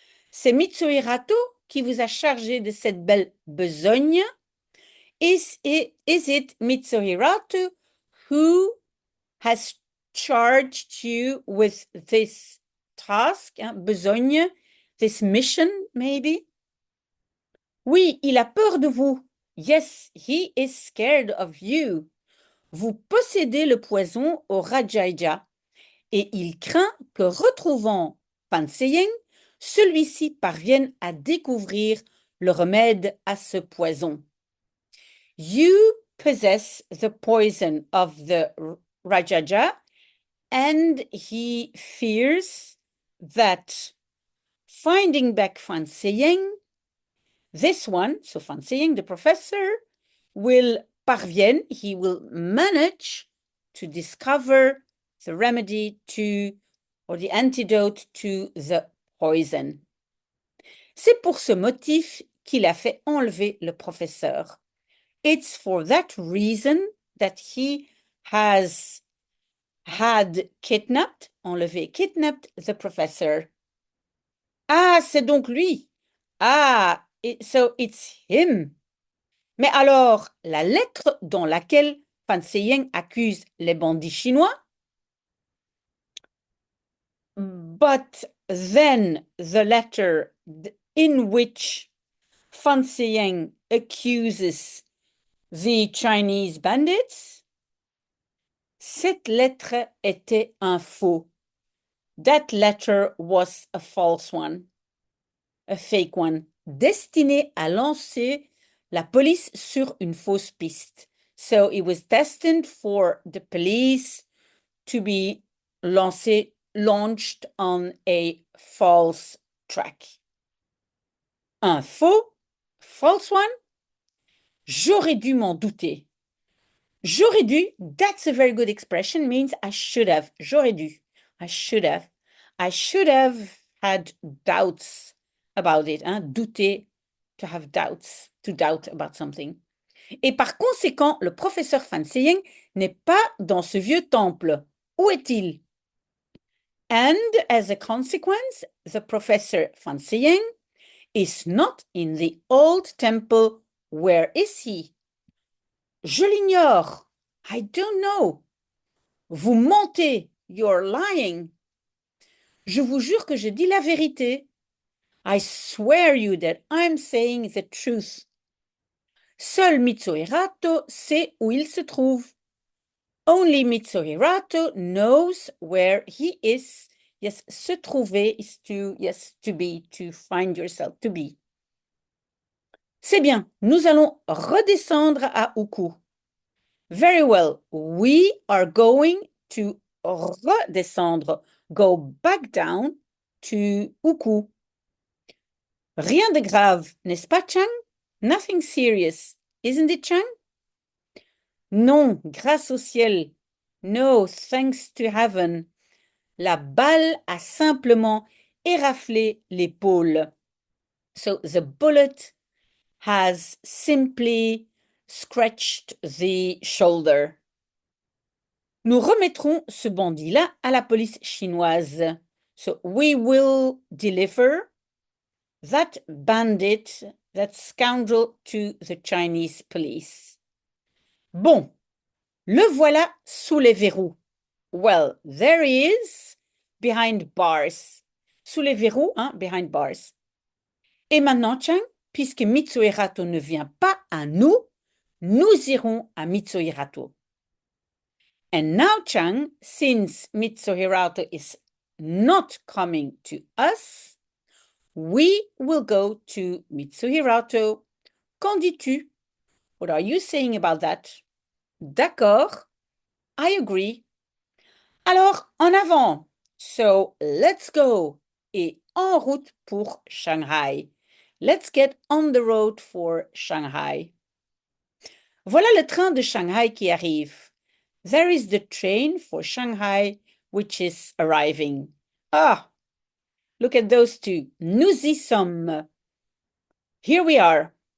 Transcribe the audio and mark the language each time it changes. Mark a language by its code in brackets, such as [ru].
[fr] C'est Mitsui Rato qui vous a chargé de cette belle besogne. [en] Is it Mitsui Rato who has charged you with this task, hein, besogne, this mission, maybe? [fr] Oui, il a peur de vous. [en] Yes, he is scared of you. [fr] Vous possédez le poison au Rajaija et il craint que, retrouvant Fan Seying, celui-ci parvienne à découvrir le remède à ce poison. [en] You possess the poison of the Rajaja and he fears that finding back Fan Seying, this one, so Fan Seying, the professor, parvienne, he will manage to discover the remedy to, or the antidote to the poison. [fr] C'est pour ce motif qu'il a fait enlever le professeur. [en] It's for that reason that he has had kidnapped, enlevé, kidnapped the professor. [fr] Ah, c'est donc lui. [en] Ah, so it's him. [fr] Mais alors, la lettre dans laquelle Fan Seying accuse les bandits chinois? [en] But then the letter in which Fan Seying accuses the Chinese bandits? [fr] Cette lettre était un faux. [en] That letter was a false one, a fake one, [fr] destiné à lancer la police sur une fausse piste. [en] So it was destined for the police to be launched on a false track. [fr] Un faux, [en] false one? [fr] J'aurais dû m'en douter. J'aurais dû, [en] that's a very good expression, means I should have. J'aurais dû. I should have. I should have had doubts about it. Hein? Douter, to have doubts, to doubt about something. [fr] Et par conséquent, le professeur Fan Seying n'est pas dans ce vieux temple. Où est-il? [en] And as a consequence, the professor Fan Siying is not in the old temple. Where is he? [fr] Je l'ignore. [en] I don't know. [fr] Vous mentez. [en] You're lying. [fr] Je vous jure que je dis la vérité. [en] I swear you that I'm saying the truth. [fr] Seul Mitsuhirato sait où il se trouve. [en] Only Mitsuhirato knows where he is. Yes, se trouver is to, yes, to be, to find yourself, to be. [fr] C'est bien, nous allons redescendre à Uku. [en] Very well, we are going to redescendre, go back down to Uku. [fr] Rien de grave, n'est-ce pas, Chang? [en] Nothing serious, isn't it, Chang? [fr] Non, grâce au ciel. [en] No, thanks to heaven. [fr] La balle a simplement éraflé l'épaule. [en] So the bullet has simply scratched the shoulder. [fr] Nous remettrons ce bandit-là à la police chinoise. [en] So we will deliver that bandit, that scoundrel, to the Chinese police. [fr] Bon, le voilà sous les verrous. [en] Well, there he is, behind bars. [fr] Sous les verrous, hein, [en] behind bars. [fr] Et maintenant, Chang, puisque Mitsuhirato ne vient pas à nous, nous irons à Mitsuhirato. [en] And now, Chang, since Mitsuhirato is not coming to us, we will go to Mitsuhirato. [fr] Qu'en dis-tu? [en] What are you saying about that? [fr] D'accord, [en] I agree. [fr] Alors, en avant. [en] So, let's go. [fr] Et en route pour Shanghai. [en] Let's get on the road for Shanghai. [fr] Voilà le train de Shanghai qui arrive. [en] There is the train for Shanghai, which is arriving. Ah, look at those two. [fr] Nous y sommes. [en] Here we are.